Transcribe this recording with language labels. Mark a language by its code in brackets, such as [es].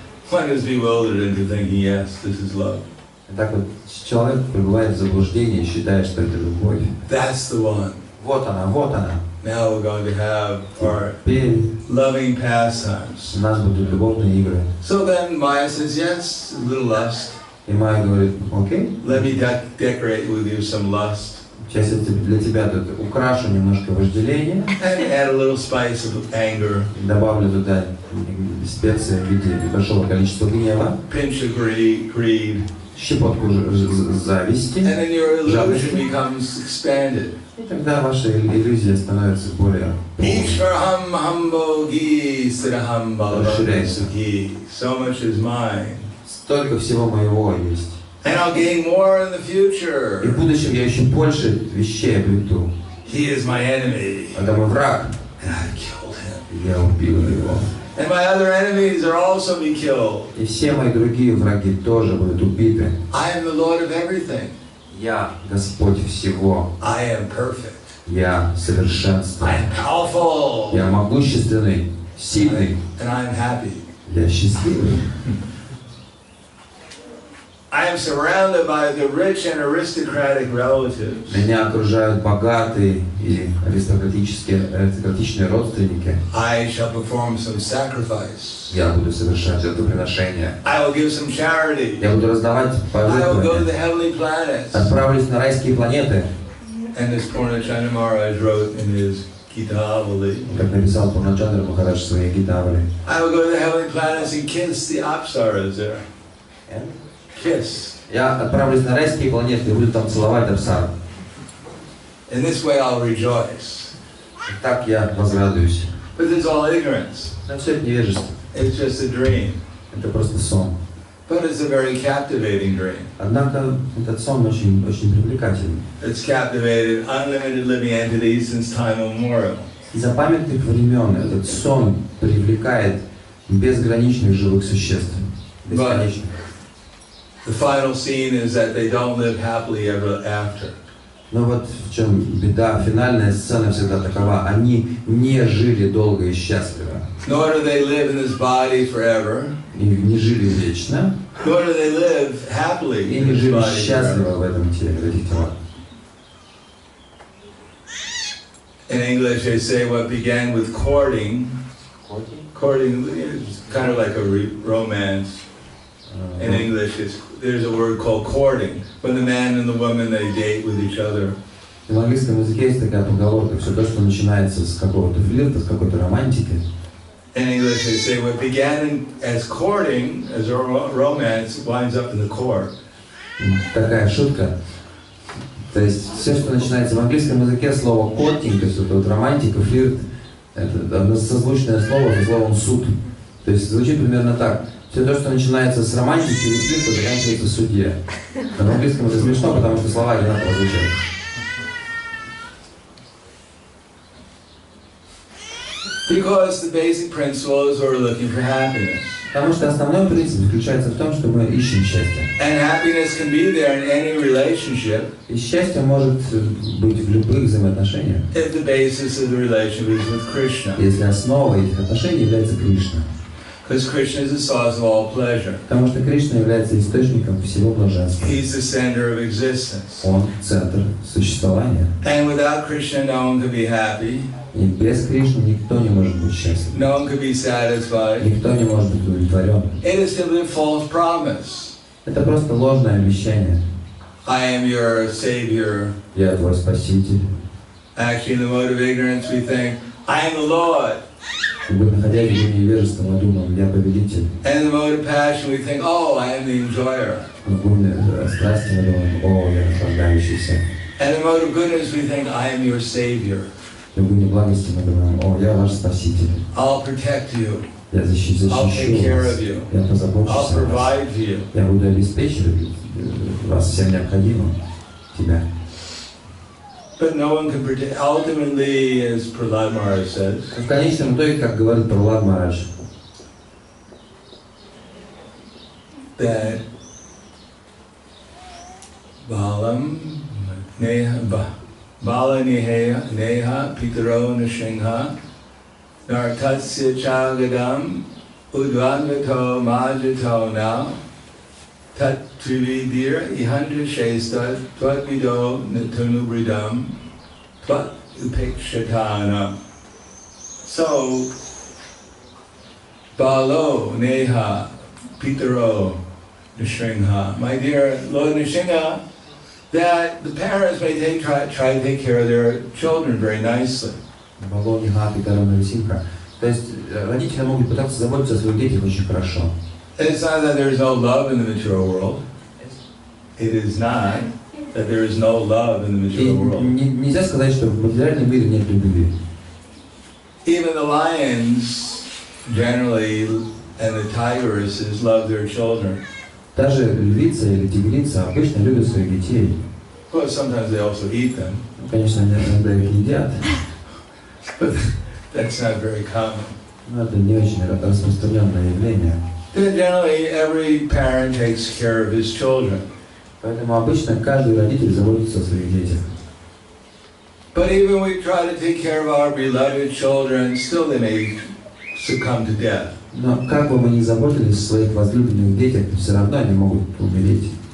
[en] One is bewildered into thinking, yes, this is love. [ru] Так вот, человек пребывает в заблуждении и считает, что это любовь. [en] That's the one. [ru] Вот она, вот она. [en] Now we're going to have our [ru] Теперь [en] loving pastimes. [ru] у нас будут любовные игры. [en] So then Maya says, yes, a little lust. [ru] И Майя говорит, окей, [en] Let me decorate with you some lust. [ru] сейчас я для тебя тут украшу немножко вожделения, [en] And add a little spice of anger. [ru] добавлю туда специя в виде большого количества гнева, [en] pinch of greed, [ru] щепотку зависти, [en] and then your illusion [ru] жадности, [en] becomes expanded. [ru] и тогда ваша иллюзия становится более полной. [sa] Ishvaraham hambogi siraham balavati sukhi. [en] So much is mine. [ru] Столько всего моего есть. [en] And I'll gain more in the [ru] И [en] future. [ru] в будущем я еще больше вещей обрету. [en] He is my enemy. [ru] Это мой враг, [en] And I killed him. [ru] и я убил его. [en] And my other enemies are also be killed. [ru] И все мои другие враги тоже будут убиты. [en] I am the Lord of everything. [ru] Я Господь всего. [en] I am perfect. [ru] Я совершенство. [en] I am powerful. [ru] Я могущественный, сильный. [en] And I am happy. [ru] Я счастливый. [en] I am surrounded by the rich and aristocratic relatives. [ru] Меня окружают богатые и аристократичные родственники. [en] I shall perform some sacrifice. [ru] Я буду совершать жертвоприношения. [en] I will give some charity. [ru] Я буду раздавать [en] I will go to the heavenly planets. [ru] Отправлюсь на райские планеты. [en] And this Purnachandra Maharaj wrote in his Gita-avali, [ru] Как написал Пурначандра Махарадж в своей Гитавали. [en] I will go to the heavenly planets and kiss the apsaras there. Kiss. [ru] Я отправлюсь на райские планеты и буду там целовать Апсару. [en] In this way I'll rejoice. [ru] И так я возрадуюсь. [en] But it's all ignorance. [ru] Но все это невежество. [en] It's just a dream. [ru] Это просто сон. [en] But it's a very captivating dream. [ru] Однако этот сон очень привлекательный. [en] It's captivated unlimited living entities since time immemorial. [ru] Из-за памятных времен этот сон привлекает безграничных живых существ. Бесконечных. [en] The final scene is that they don't live happily ever after. [ru] Но вот в чем беда, финальная сцена всегда такова. Они не жили долго и счастливо. [en] Nor do they live in this body forever. [ru] И не жили вечно. [en] Nor do they live happily [ru] И [en] in [ru] не [en] this [ru] жили [en] body [ru] счастливо [en] forever. [ru] в этом теле, в этих телах. [en] In English they say what began with courting is kind of like a romance. In English, there's a word called courting. When the man and the woman, they date with each other. [ru] В английском языке есть такая поговорка, все то, что начинается с какого-то флирта, с какой-то романтики. [en] In English, they say what began as courting, as a romance, winds up in the court. [ru] Такая шутка. То есть все, что начинается в английском языке, слово courting, то есть это вот романтика, флирт, это созвучное слово со словом суд. То есть звучит примерно так. Все то, что начинается с романтики и флирта, заканчивается в суде. Но в английском это смешно, потому что слова одинаково звучат. [en] Because the basic principle is we're looking for happiness. [ru] Потому что основной принцип заключается в том, что мы ищем счастье. [en] And happiness can be there in any relationship [ru] И счастье может быть в любых взаимоотношениях, [en] if the basis of the relationship is with Krishna. [ru] если основой этих отношений является Кришна. [en] Because Krishna is the source of all pleasure. [ru] Потому что Кришна является источником всего блаженства. [en] He's the center of existence. [ru] Он центр существования. [en] And without Krishna, no one can be happy. [ru] И без Кришны никто не может быть счастлив. [en] No one can be satisfied. [ru] Никто не может быть удовлетворен. [en] It is simply a false promise. [ru] Это просто ложное обещание. [en] I am your savior. [ru] Я твой спаситель. [en] Actually, in the mode of ignorance, we think, I am the Lord. [ru] Находясь в невежестве, мы думаем, я победитель. [en] And in the mode of passion, we think, oh, I am the enjoyer. [ru] В гуне страсти мы думаем, о, я наслаждающийся. [en] And in the mode of goodness, we think, I am your savior. [ru] В гуне благости мы думаем, о, я ваш спаситель. [en] I'll protect you. [ru] Я защищу [en] I'll take care [ru] вас. [en] of you. [ru] Я позабочусь [en] I'll [ru] о вас. [en] provide for you. [ru] Я буду обеспечивать вас всем необходимым. Тебя. [en] But no one can predict. Ultimately, as Prahlad Maharaj says, [ru] В конечном итоге, как говорит Пралад Махарадж, [sa] that Balam Neha Bala Neha Pitaro Nishingha Nartatsya Chagadam Udvanvato Majito now Tat Trividir Ihanda Shesta Twat Vido Natunubridam Twat Upekshakana. So Balo Neha Pitaro Nishringha. [en] My dear Lord Nishingha, that the parents may try to take care of their children very nicely. [sa] Балони Хапи Тарана Висимха. [ru] То есть родители могут пытаться заботиться о своих детях очень хорошо. [en] And it's not that there's no love in the material world. It is not that there is no love in the [ru] И [en] material world. [ru] нельзя сказать, что в материальном мире нет любви. [en] Even the lions generally and the tigresses love their children. [ru] Даже львица или тигрица обычно любят своих детей. [en] Of course, sometimes they also eat them, [ru] Конечно, они иногда их едят, [en] but that's not very common. [ru] но это не очень распространенное явление. [en] Then generally, every parent takes care of his children. [ru] Поэтому обычно каждый родитель заботится о своих детях. [en] But even when we try to take care of our beloved children, still they may succumb to death. [ru] Но как бы мы ни заботились о своих возлюбленных детях, все равно они могут умереть.